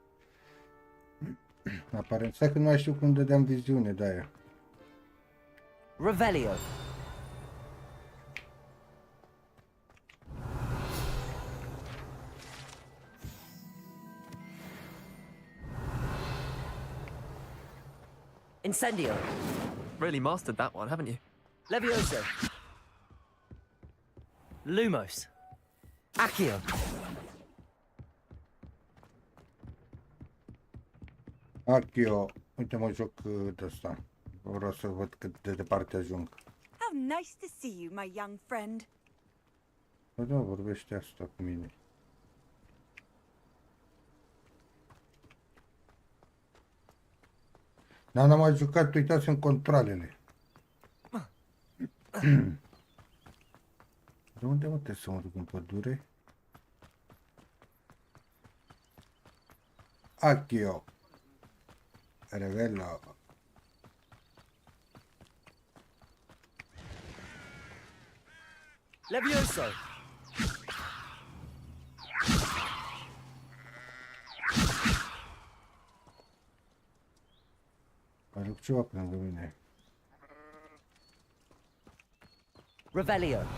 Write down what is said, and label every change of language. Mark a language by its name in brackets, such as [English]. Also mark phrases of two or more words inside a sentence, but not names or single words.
[Romanian] Aparent, stai că nu mai știu cum dădeam viziune de aia. Revelio. Incendio. [English] Really mastered that one, haven't you? [Romanian] Levioso. Lumos. Accio. Acchio, uite mă joc de ăsta. Vreau să văd cât de departe ajung. [English] How nice to see you, my young friend. [Romanian] Bă, da, vorbește asta cu mine. Dar n-am mai jucat, uitați în controlele. De unde mă trebuie să mă duc în pădure? Acchio. Revelo. Levioso. Aduc ceva pe lângă mine. Revelio.